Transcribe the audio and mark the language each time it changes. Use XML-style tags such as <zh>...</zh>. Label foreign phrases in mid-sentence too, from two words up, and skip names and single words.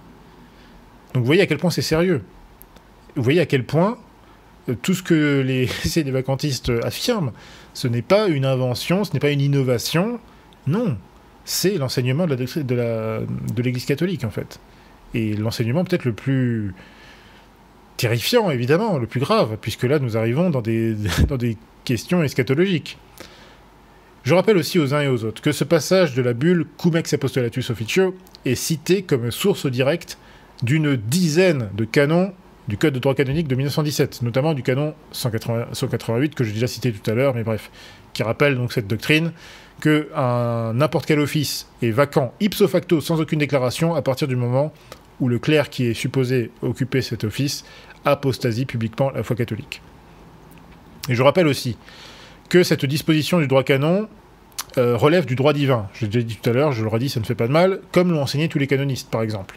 <fr>Donc vous voyez à quel point c'est sérieux. Vous voyez à quel point tout ce que les sédévacantistes affirment, ce n'est pas une invention, ce n'est pas une innovation, non, c'est l'enseignement de l'Église catholique, en fait. Et l'enseignement peut-être le plus terrifiant, évidemment, le plus grave, puisque là, nous arrivons dans des questions eschatologiques. Je rappelle aussi aux uns et aux autres que ce passage de la bulle Cum ex apostolatus officio est cité comme source directe d'une dizaine de canons du Code de droit canonique de 1917, notamment du canon 188, que j'ai déjà cité tout à l'heure, mais bref, qui rappelle donc cette doctrine que n'importe quel office est vacant</fr> <la>ipso facto</la> <fr>sans aucune déclaration à partir du moment où le clerc qui est supposé occuper cet office apostasie publiquement la foi catholique. Et je rappelle aussi que cette disposition du droit canon relève du droit divin. Je l'ai déjà dit tout à l'heure, je le redis, ça ne fait pas de mal, comme l'ont enseigné tous les canonistes, par exemple.</fr>